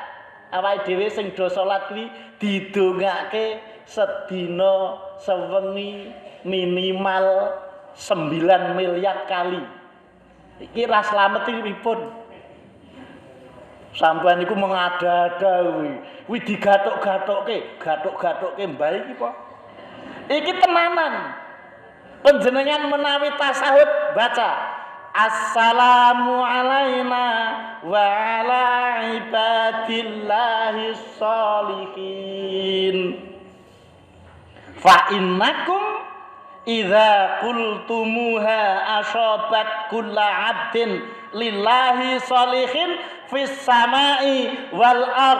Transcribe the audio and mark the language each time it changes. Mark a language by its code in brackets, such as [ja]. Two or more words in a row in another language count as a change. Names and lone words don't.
[jv] Awake dhewe sing do salat kuwi didongake sedina sewengi minimal 9 miliar kali. Iki ra slamet iki pripun? Sampeyan niku mengada-ada kuwi digathuk-gathukke, gathuk-gathukke mbah iki po. Iki tenanan. Panjenengan menawi tasahud baca [ar] السلام علينا وعلى عباد الله الصالحين. فإنكم إذا قلتموها أصابت كل عبد لله صالحين في السماء والأرض.